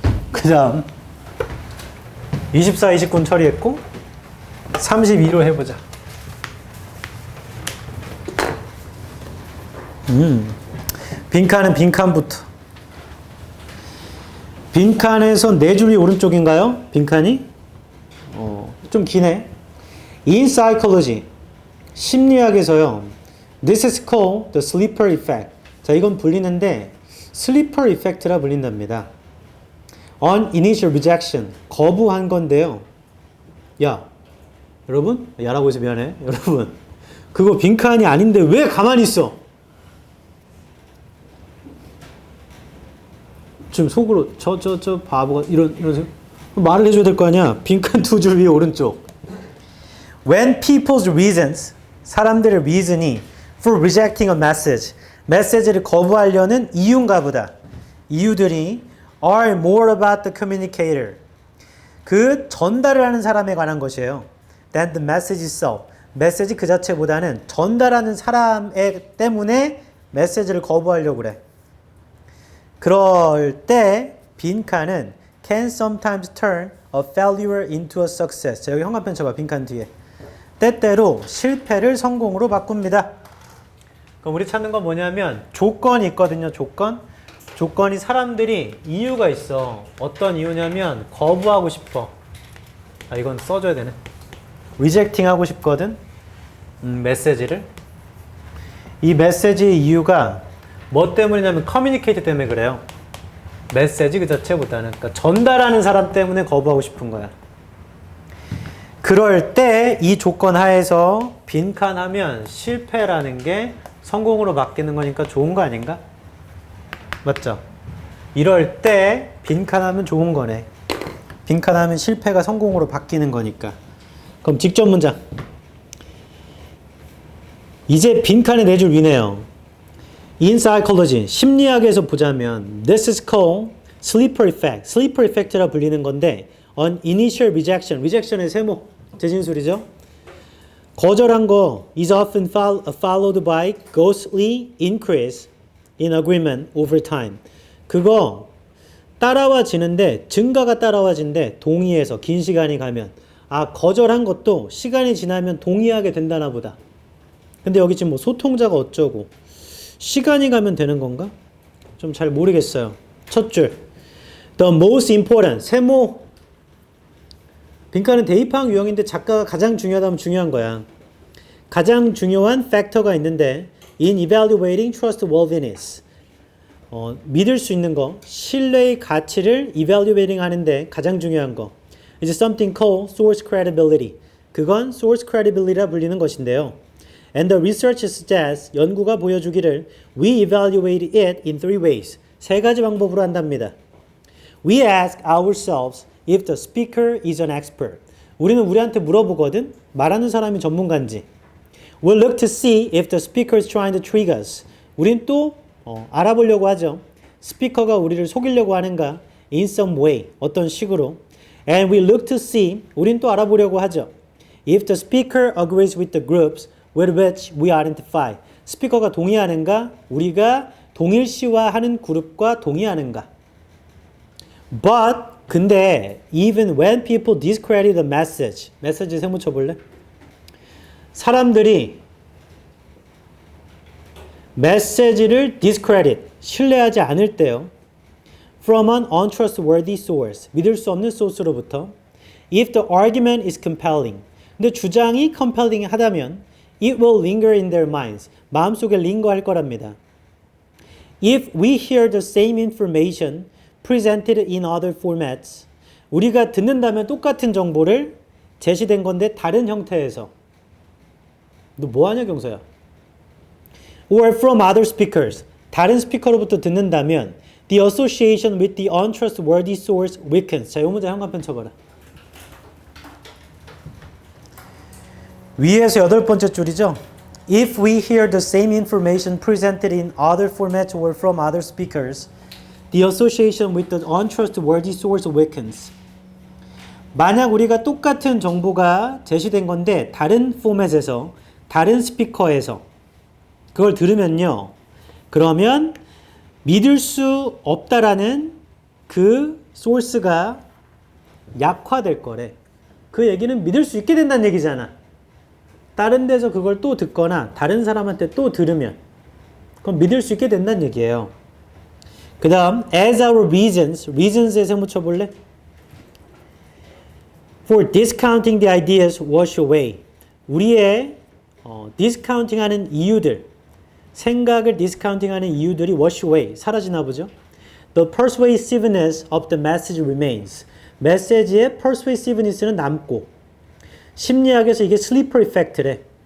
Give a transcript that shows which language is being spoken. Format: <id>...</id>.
<ko>그 다음 24, 29는 처리했고 32로 해보자. 빈칸은 빈칸부터. 빈칸에서 네 줄이 오른쪽인가요? 빈칸이? 좀 기네.</ko> <en>In psychology,</en> <ko>심리학에서요.</ko> <en>This is called the sleeper effect.</en> <ko>자, 이건 불리는데 sleeper effect라 불린답니다.</ko> <en>On initial rejection,</en> <ko>거부한 건데요. 야, 여러분? 야라고 해서 미안해. 여러분, 그거 빈칸이 아닌데 왜 가만히 있어? 지금 속으로 저 바보가 이런 말을 해줘야 될 거 아니야. 빈칸 두 줄 위에 오른쪽.</ko> <en>When people's reasons,</en> <ko>사람들의</ko> <en>reason이 for rejecting a message,</en> <ko>메시지를 거부하려는 이유인가 보다. 이유들이</ko> <en>are more about the communicator,</en> <ko>그 전달을 하는 사람에 관한 것이에요.</ko> <en>than the message itself,</en> <ko>메시지 그 자체보다는 전달하는 사람 때문에 메시지를 거부하려고 그래. 그럴 때 빈칸은</ko> <en>can sometimes turn a failure into a success.</en> <ko>자, 여기 형광펜 쳐봐. 빈칸 뒤에. 때때로 실패를 성공으로 바꿉니다. 그럼 우리 찾는 건 뭐냐면 조건이 있거든요. 조건이 사람들이 이유가 있어. 어떤 이유냐면 거부하고 싶어. 아, 이건 써줘야 되네. rejecting 하고 싶거든. 메시지를. 이 메시지의 이유가 뭐 때문이냐면 커뮤니케이트 때문에 그래요. 메시지 그 자체보다는. 그러니까 전달하는 사람 때문에 거부하고 싶은 거야. 그럴 때 이 조건 하에서 빈칸하면 실패라는 게 성공으로 바뀌는 거니까 좋은 거 아닌가? 맞죠? 이럴 때 빈칸하면 좋은 거네. 빈칸하면 실패가 성공으로 바뀌는 거니까. 그럼 직접 문장. 이제 빈칸에 네 줄 위네요.</ko> <en>In psychology,</en> <ko>심리학에서 보자면</ko> <en>this is called sleeper effect.</en> <ko>sleeper effect라 불리는 건데</ko> <en>on initial rejection,</en> <ko>rejection의 세모, 재진술이죠. 거절한 거</ko> <en>is often followed by ghostly increase in agreement over time.</en> <ko>그거 따라와지는데 증가가 따라와진대. 동의해서 긴 시간이 가면. 아, 거절한 것도 시간이 지나면 동의하게 된다나 보다. 근데 여기 지금 뭐 소통자가 어쩌고 시간이 가면 되는 건가? 좀 잘 모르겠어요. 첫 줄.</ko> <en>The most important.</en> <ko>세모. 빈칸은 대입항 유형인데 작가가 가장 중요하다면 중요한 거야. 가장 중요한 팩터가 있는데</ko> <en>in evaluating trustworthiness.</en> <ko>믿을 수 있는 거, 신뢰의 가치를 evaluating 하는데 가장 중요한 거.</ko> <en>is something called source credibility.</en> <ko>그건 source credibility라 불리는 것인데요.</ko> <en>And the research suggests,</en> <ko>연구가 보여주기를</ko> <en>we evaluate it in three ways.</en> <ko>세 가지 방법으로 한답니다.</ko> <en>We ask ourselves if the speaker is an expert.</en> <ko>우리는 우리한테 물어보거든. 말하는 사람이 전문가인지.</ko> <en>We'll look to see if the speaker is trying to trick us.</en> <ko>우린 또 알아보려고 하죠. 스피커가 우리를 속이려고 하는가?</ko> <en>In some way.</en> <ko>어떤 식으로.</ko> <en>And we look to see.</en> <ko>우린 또 알아보려고 하죠.</ko> <en>If the speaker agrees with the groups with which we identify.</en> <ko>스피커가 동의하는가? 우리가 동일시화하는 그룹과 동의하는가?</ko> <en>But</en> <ko>근데</ko> <en>even when people discredit the message.</en> <ko>메시지 세모 쳐볼래? 사람들이 메시지를 discredit, 신뢰하지 않을 때요.</ko> <en>From an untrustworthy source,</en> <ko>믿을 수 없는 소스로부터.</ko> <en>If the argument is compelling,</en> <ko>근데 주장이 compelling 하다면</ko> <en>it will linger in their minds,</en> <ko>마음속에 링거할 거랍니다.</ko> <en>If we hear the same information presented in other formats,</en> <ko>우리가 듣는다면 똑같은 정보를 제시된 건데 다른 형태에서 너 뭐하냐 경서야?</ko> <en>Or from other speakers.</en> <ko>다른 스피커로부터 듣는다면</ko> <en>the association with the untrustworthy source weakens.</en> <ko>자, 이 문제 현관편 쳐봐라. 위에서 여덟 번째 줄이죠.</ko> <en>If we hear the same information presented in other formats or from other speakers, the association with the untrustworthy source weakens.</en> <ko>만약 우리가 똑같은 정보가 제시된 건데 다른 포맷에서 다른 스피커에서 그걸 들으면요. 그러면 믿을 수 없다라는 그 소스가 약화될 거래. 그 얘기는 믿을 수 있게 된다는 얘기잖아. 다른 데서 그걸 또 듣거나 다른 사람한테 또 들으면 그럼 믿을 수 있게 된다는 얘기예요. 그 다음 as our reasons에 세모 쳐볼래?</ko> <en>For discounting the ideas wash away.</en> <ko>우리의 discounting하는 이유들, 생각을 discounting하는 이유들이</ko> <en>wash away,</en> <ko>사라지나 보죠.</ko> <en>The persuasiveness of the message remains.</en> <ko>메시지의 persuasiveness는 남고 심리학에서 이게 슬리퍼 이펙트래.</ko>